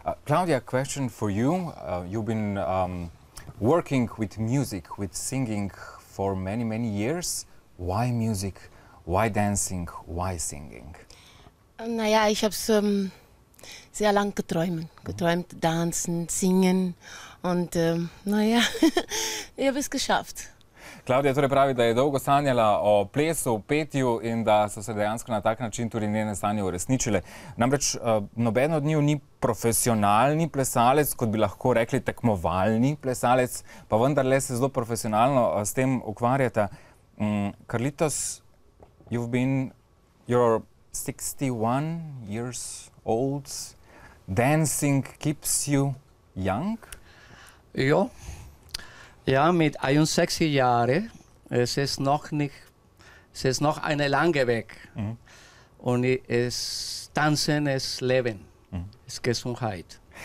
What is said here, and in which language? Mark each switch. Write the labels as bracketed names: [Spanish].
[English] Klavdija, question for you. You've been working with music, with singing for many, many years. Why music? Why dancing? Why singing? [German] Naja, ich habe es sehr lang geträumt, tanzen, singen und naja, ich habe es geschafft. [Slovenian] Klavdija torej pravi, da je dolgo sanjala o plesu, petju in da so se dejansko na tak način tudi njene sanje uresničile. Namreč noben od njiju ni profesionalni plesalec, kot bi lahko rekli tekmovalni plesalec, pa vendarle se zelo profesionalno s tem ukvarjata. [English] Carlitos, you're 61 years old. Dancing keeps you young? [German] Ja, mit 61 Jahren. Es ist noch eine lange Weg. Und Tanzen ist Leben, ist Gesundheit.